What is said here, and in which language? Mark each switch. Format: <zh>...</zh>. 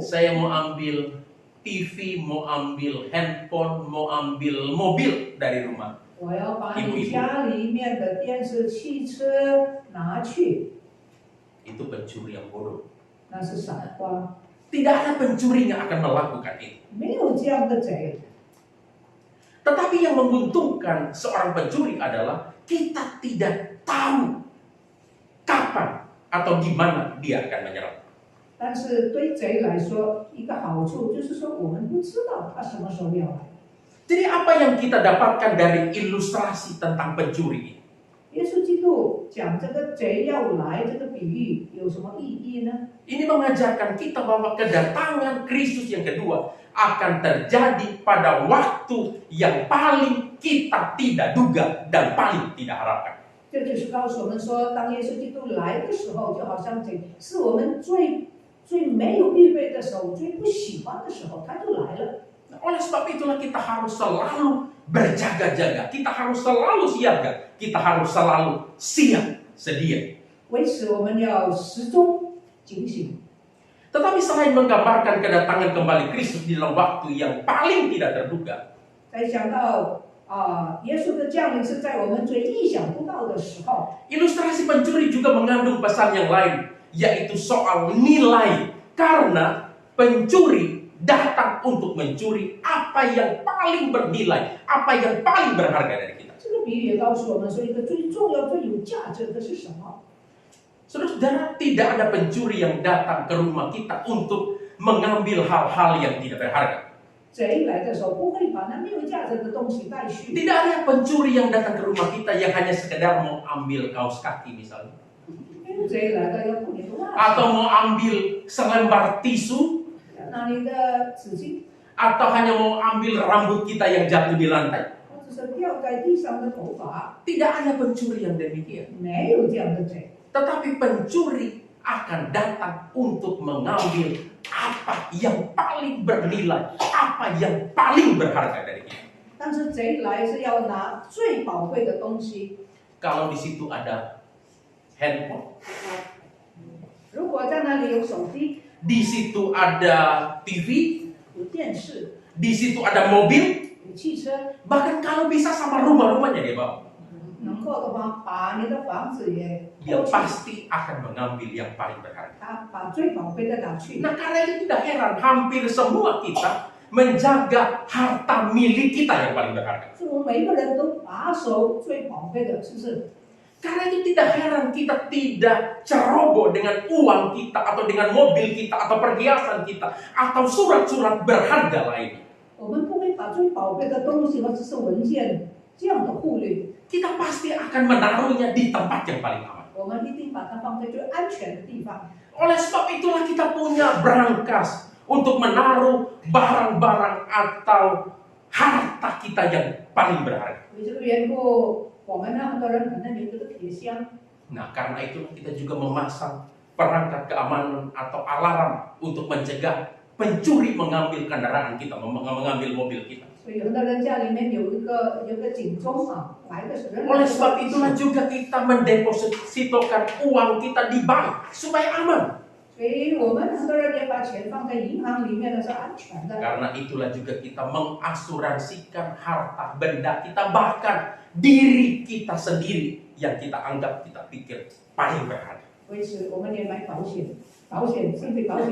<id>saya mau ambil TV, mau ambil handphone, mau ambil mobil dari rumah.</id> <zh>我要把你家里面的电视、汽车拿去，</zh> <id>Itu pencuri yang bodoh.</id> <zh>那是傻瓜，</zh> <id>Tidak ada pencuri yang akan melakukan itu.</id> <zh>没有这样的贼。</zh> <id>Tetapi yang menguntungkan seorang pencuri adalah kita tidak tahu kapan atau di mana dia akan menyerang.</id> <zh>但是对贼来说，一个好处就是说，我们不知道他什么时候要来。</zh> <id>Jadi apa yang kita dapatkan dari ilustrasi tentang pencuri ini?</id> <zh>耶稣基督讲这个贼要来这个比喻有什么意义呢？</zh> <id>Ini mengajarkan kita bahwa kedatangan Kristus yang kedua akan terjadi pada waktu yang paling kita tidak duga dan paling tidak harapkan.</id> <zh>这就是告诉我们说，当耶稣基督来的时候，就好像贼是我们最没有预备的时候，最不喜欢的时候，他就来了。</zh> <id>Nah, oleh sebab itulah kita harus selalu berjaga-jaga, kita harus selalu siaga, kita harus selalu siap sedia.</id> <zh>为此，我们要时钟警醒。</zh> <id>Tetapi selain menggambarkan kedatangan kembali Kristus di dalam waktu yang paling tidak terduga,</id> <zh>再想到耶稣的降临是在我们最意想不到的时候，</zh> <id>ilustrasi pencuri juga mengandung pesan yang lain, yaitu soal nilai. Karena pencuri datang untuk mencuri apa yang paling bernilai, apa yang paling berharga dari kita.</id> <zh>这个比喻也告诉我们说，一个最重要、最有价值的是什么？</zh> <id>Saudara-saudara, tidak ada pencuri yang datang ke rumah kita untuk mengambil hal-hal yang tidak berharga.</id> <zh>贼来的时候不会把那没有价值的东西带去。</zh> <id>Tidak ada pencuri yang datang ke rumah kita yang hanya sekedar mau ambil kaos kaki misalnya.</id> <zh>因为贼来的要不你的袜子，</zh> <id>Atau mau ambil selembar tisu,</id> <zh>要拿你的纸巾，</zh> <id>atau hanya mau ambil rambut kita yang jatuh di lantai.</id> <zh>或者是掉在地上的头发，</zh> <id>Tidak ada pencuri yang demikian.</id> <zh>没有这样的贼。</zh> <id>Tetapi pencuri akan datang untuk mengambil apa yang paling bernilai, apa yang paling berharga dari kita.</id> <zh>但是贼来是要拿最宝贵的东西。</zh> <id>Kalau di situ ada handphone,</id> <zh>如果在那里有手机、</zh> <id>di situ ada TV,</id> <zh>有电视、</zh> <id>di situ ada mobil,</id> <zh>有汽车，</zh> <id>bahkan kalau bisa sama rumah-rumahnya dia bawa.</id> <zh>能够的话，把你的房子也</zh> <id>Dia</id> <zh>偷去，</zh> <id>pasti akan mengambil yang paling berharga.</id> <zh>他把最宝贵的拿去。</zh> <id>Nah, karena itu tidak heran hampir semua kita menjaga harta milik kita yang paling berharga.</id> <zh>所以我们每个人都把守最宝贵的，是不是？</zh> <id>Karena itu tidak heran kita tidak ceroboh dengan uang kita atau dengan mobil kita atau perhiasan kita atau surat-surat berharga lainnya.</id> <zh>我们不会把最宝贵的东西或者是文件这样的忽略，</zh> <id>Kita pasti akan menaruhnya di tempat yang paling aman.</id> <zh>我们一定把它放在最安全的地方。</zh> <id>Oleh sebab itulah kita punya brankas untuk menaruh barang-barang atau harta kita yang paling berharga.</id> <zh>为这个缘故，我们呢很多人可能有这个铁箱，</zh> <id>Nah, karena itu kita juga memasang perangkat keamanan atau alarm untuk mencegah pencuri mengambil kendaraan kita, mengambil mobil kita.</id> <zh>所以有的人家里面有一个警钟啊，来的时候。</zh> <id>Oleh sebab itulah juga kita mendepositokan uang kita di bank supaya aman.</id> <zh>所以我们很多人也把钱放在银行里面的是安全的。</zh> <id>Karena itulah juga kita mengasuransikan harta benda kita, bahkan diri kita sendiri yang kita anggap, kita pikir paling berharga.</id> <zh>为此，我们也买保险，身体保险。</zh>